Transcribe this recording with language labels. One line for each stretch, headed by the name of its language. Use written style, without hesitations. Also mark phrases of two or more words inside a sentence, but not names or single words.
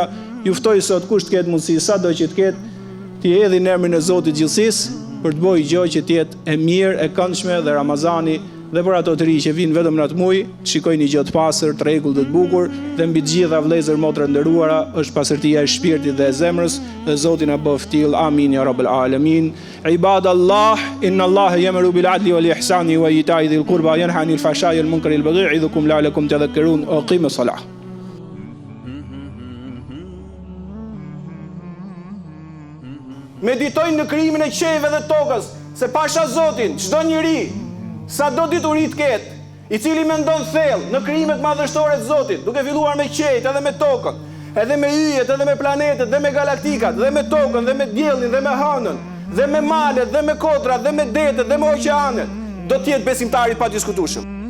Albanian: Ju ftoj sot kush të ketë mundësi, sado që të ketë, t'i hedhë në emrin e Zotit gjithësisë për të bërë gjë që të jetë e mirë, e këndshme dhe Ramazani dhe për ato të ri që vinë vetëm në atë muaj, të shikojnë një gjë të pastër, të rregullt dhe të bukur, dhe mbi të gjitha vëllezër motra nderuara është pastërtia e shpirtit dhe e zemrës, dhe Zoti na bëf till.
Arabic: آمين يا رب العالمين. عباد الله إن الله يأمر بالعدل والإحسان وإيتاء ذي القربى ينهى عن الفحشاء والمنكر والبغي يعظكم لعلكم تذكرون. أقيموا الصلاة.
Albanian: Meditojnë në krijimin e qiellit dhe tokës, se pasha Zotin, çdo njeri sa do dituri të ketë, i cili mendon thellë në krijimet madhështore të Zotit, duke filluar me qiejt edhe me tokën, edhe me yjet, edhe me planetet, dhe me galaktikat, dhe me tokën, dhe me diellin, dhe me hënën, dhe me malet, dhe me kodrat, dhe me detet, dhe me oqeanet, do të jetë besimtari pa diskutueshëm.